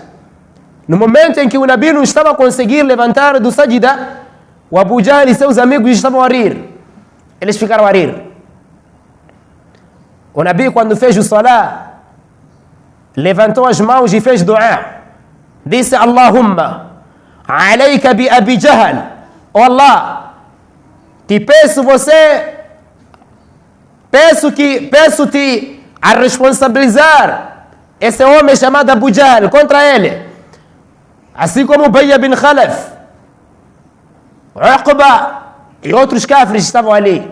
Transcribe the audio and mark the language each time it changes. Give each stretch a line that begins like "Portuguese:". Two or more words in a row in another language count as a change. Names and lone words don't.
Portuguese: No momento em que o Nabi não estava a conseguir levantar do sajda, o Abu Jahl e seus amigos estavam a rir. Eles ficaram a rir. O Nabi, quando fez o salá, levantou as mãos e fez dua. Disse:
Arabic: اللهم عليك بأبي جهل.
Portuguese: Oh Allah, te peço você peço-te a responsabilizar esse homem chamado Abu Jahl contra ele. Assim como Ubay bin Khalaf, Uqba e outros kafirs estavam ali.